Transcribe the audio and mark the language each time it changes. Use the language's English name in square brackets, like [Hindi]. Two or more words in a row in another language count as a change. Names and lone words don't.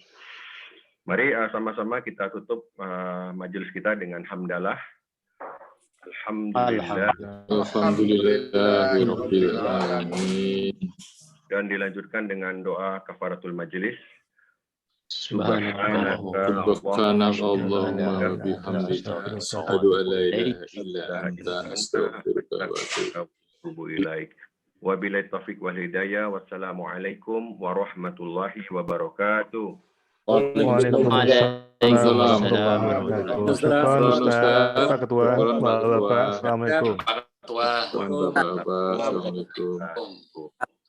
[Indonesian] Mari sama-sama kita tutup majelis kita dengan hamdalah. Alhamdulillah. [Arabic] الحمد لله رب العالمين. [Indonesian] Dan dilanjutkan dengan doa kafaratul majelis. [Arabic] سبحانك اللهم بحمدك أشهد أن لا إله إلا أنت أستغفرك وأتوب إليك. وبالله التوفيق والهداية. والسلام عليكم ورحمة الله وبركاته. وعليكم السلام ورحمة الله وبركاته. [Indonesian] Pak Ketua, Bapak, Assalamualaikum. Assalamualaikum.